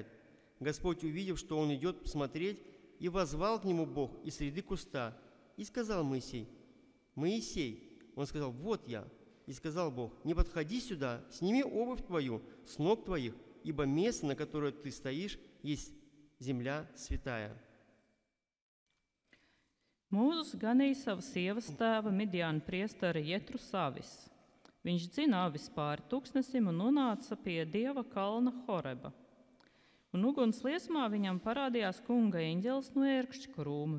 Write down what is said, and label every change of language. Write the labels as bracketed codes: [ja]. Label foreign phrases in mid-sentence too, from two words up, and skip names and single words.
[ru] Господь, увидев, что он идет посмотреть, и воззвал к нему Бог из среды куста, и сказал Моисей: «Моисей». Он сказал: «Вот я». И сказал Бог: «Не подходи сюда, сними обувь твою с ног твоих, ибо место, на которое ты стоишь, есть земля святая». [lv] Mūzes ganīja savu sievas tēva Midiāna priestera Jetru savis. Viņš dzina avis pāri tūkstnesim un nonāca pie Dieva kalna Horeba. Un uguns liesmā viņam parādījās kunga eņģelis no ērkšķa krūma.